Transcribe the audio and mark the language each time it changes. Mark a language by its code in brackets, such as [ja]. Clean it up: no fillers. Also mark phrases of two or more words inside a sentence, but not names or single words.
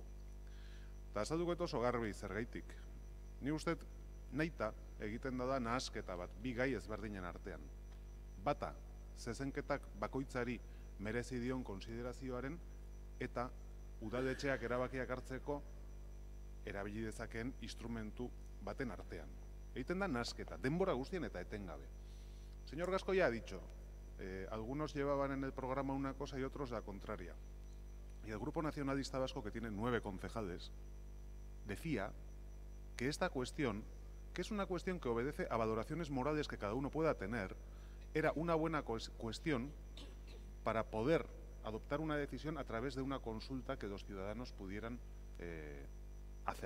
[eu] Eta azalduko oso garbi zergaitik. Ni uste nahita egiten da nahasketa bat bi gai ezberdinen artean. Bata, zezenketak bakoitzari merezi dion konsiderazioaren eta udaletxeak erabakiak hartzeko erabili dezakeen instrumentu baten artean. Egiten da nahasketa, denbora guztien eta etengabe. [es] Señor Gasco ya ha dicho, algunos llevaban en el programa una cosa y otros la contraria. Y el Grupo Nacionalista Vasco, que tiene 9 concejales, decía que esta cuestión, que es una cuestión que obedece a valoraciones morales que cada uno pueda tener, era una buena cuestión para poder adoptar una decisión a través de una consulta que los ciudadanos pudieran hacer.